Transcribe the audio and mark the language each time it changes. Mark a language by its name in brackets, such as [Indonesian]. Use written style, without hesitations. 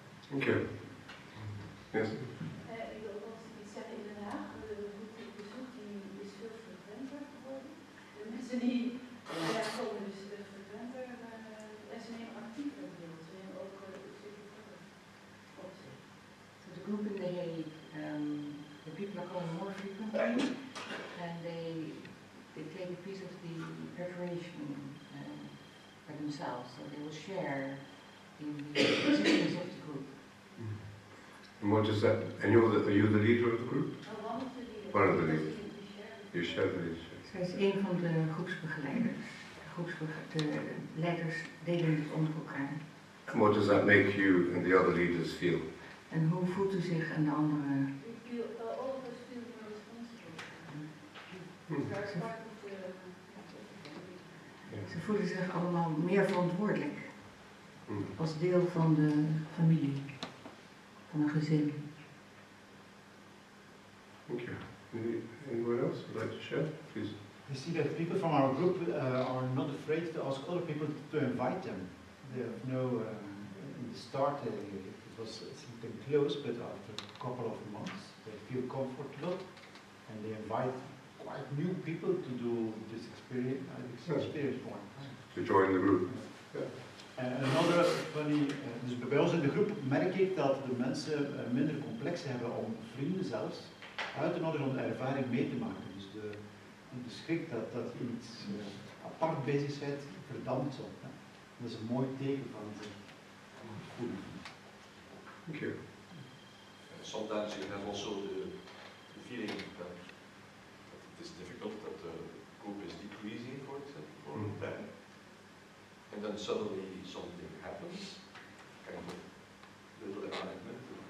[English] Thank you. Yes. [Dutch] Ik wil ook iets zeggen in Den Haag. De bezoek die is veel frequenter geworden. De mensen die daar komen, dus frequenter. En ze nemen actiever deel. Ze nemen ook een stukje verder op zich. [English] So the group in The Hague, the people are coming more frequently, and they take a piece of the preparation by themselves, so they will share in the existence of the group. And what is that? And are you the leader of the group? One of the leaders. One of the leaders. You share the leadership. [Dutch] Zij is een van de groepsbegeleiders. De leiders delen het onder elkaar. [English] And what does that make you and the other leaders feel? [Dutch] En hoe voelt u zich en de anderen? [English] All of us feel more responsible. They're part of the. [Dutch] Ze voelen zich allemaal meer verantwoordelijk. Als deel van de familie. Van een gezin. [English] Thank you. Anyone else would like to share? Please. We see that people from our group are not afraid to ask other people to invite them. They have in the start it was something close, but after a couple of months they feel comfortable and they invite quite new people to do this experience for one time. To join the group. Another funny, [Dutch] dus bij ons in de groep merk ik dat de mensen minder complex hebben om vrienden zelfs uit te nodigen om de ervaring mee te maken. Dus de schrik dat je iets apart bezig bent, verdampt zo. Dat is een mooi teken van de goede. [English] Thank you. Sometimes you have also the feeling that it is difficult, that the group is decreasing, for example, for a time. And then suddenly something happens, kind of little enlightenment.